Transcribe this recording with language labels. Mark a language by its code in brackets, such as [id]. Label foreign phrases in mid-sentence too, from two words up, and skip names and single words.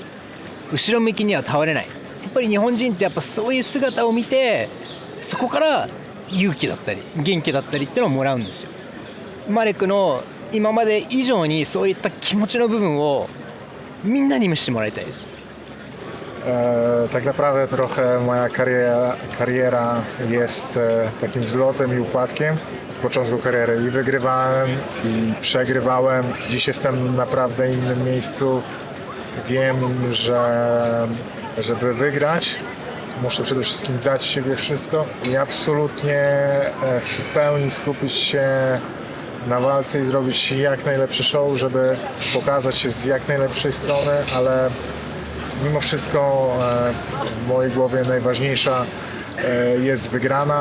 [ja] 後ろ向きには倒れない。やっぱり日本人ってやっぱそういう姿を見てそこから勇気だったり元気だったりっていうのをもらうんですよ。マレクの今まで以上にそういった気持ちの部分をみんなに見せてもらいたいです。 [pl] Tak naprawdę trochę moja kariera jest takim wzlotem i upadkiem. W początku kariery i wygrywałem i przegrywałem. Dziś jestem na naprawdę innym miejscu. Wiem, że żeby wygrać muszę przede wszystkim dać siebie wszystko i absolutnie w pełni skupić się na walce i zrobić jak najlepszy show, żeby pokazać się z jak najlepszej strony, ale mimo wszystko w mojej głowie najważniejsza jest wygrana.